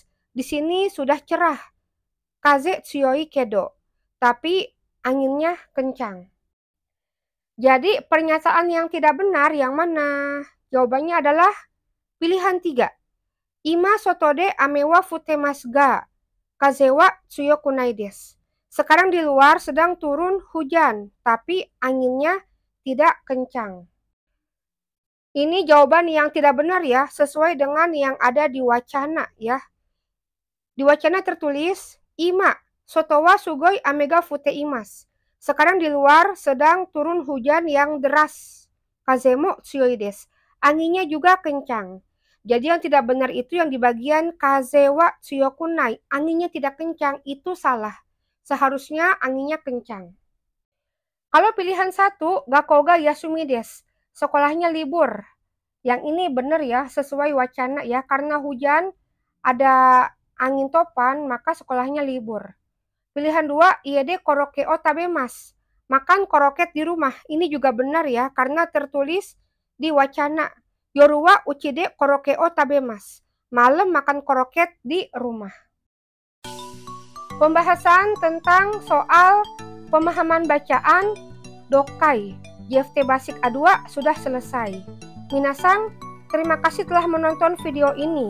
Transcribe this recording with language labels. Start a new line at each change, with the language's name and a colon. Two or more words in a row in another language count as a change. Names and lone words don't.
Indonesian: Di sini sudah cerah.
Japanese: 風強いけど.
Indonesian: Tapi anginnya kencang. Jadi pernyataan yang tidak benar yang mana? Jawabannya adalah pilihan 3.
Japanese: 今外では雨は降ってますが風は強くないです.
Indonesian: Sekarang di luar sedang turun hujan, tapi anginnya tidak kencang. Ini jawaban yang tidak benar ya, sesuai dengan yang ada di wacana ya. Di wacana tertulis,
Japanese: 今外はすごい雨が降っています.
Indonesian: Sekarang di luar sedang turun hujan yang deras.
Japanese: 風も強いです.
Indonesian: Anginnya juga kencang. Jadi yang tidak benar itu yang di bagian
Japanese: 風は強くない.
Indonesian: Anginnya tidak kencang, itu salah. Seharusnya anginnya kencang. Kalau pilihan 1,
Japanese: 学校が休みです.
Indonesian: Sekolahnya libur. Yang ini benar ya, sesuai wacana ya. Karena hujan, ada angin topan, maka sekolahnya libur. Pilihan 2,
Japanese: 家でコロッケを食べます.
Indonesian: Makan koroket di rumah. Ini juga benar ya, karena tertulis di wacana.
Japanese: 夜は家でコロッケを食べます.
Indonesian: Malam makan koroket di rumah. Pembahasan tentang soal pemahaman bacaan Dokai JFT Basic A2 sudah selesai. Minasang, terima kasih telah menonton video ini.